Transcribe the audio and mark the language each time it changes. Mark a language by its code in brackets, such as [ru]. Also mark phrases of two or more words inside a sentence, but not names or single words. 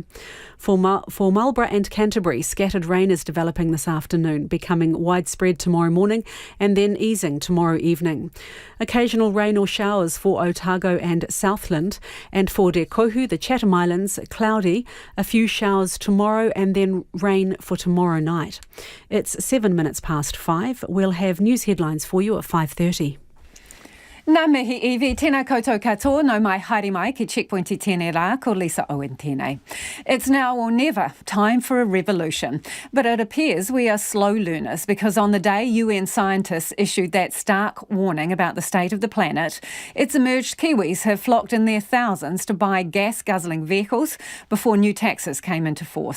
[en] For Marlborough and Canterbury, scattered rain is developing this afternoon, becoming widespread tomorrow morning and then easing tomorrow evening. Occasional rain or showers for Otago and Southland, and for Te Kohu, the Chatham Islands, cloudy, a few showers tomorrow and then rain for tomorrow night. It's 7 minutes past 5. We'll have news headlines for you at 5:30. [mi] Nā mihi iwi, tēnā koutou katoa, no mai haere mai ki Checkpoint I tēnei rā, ko Lisa Owen tēnei. [en] It's now or never time for a revolution. But it appears we are slow learners because on the day UN scientists issued that stark warning about the state of the planet, it's emerged Kiwis have flocked in their thousands to buy gas-guzzling vehicles before new taxes came into force.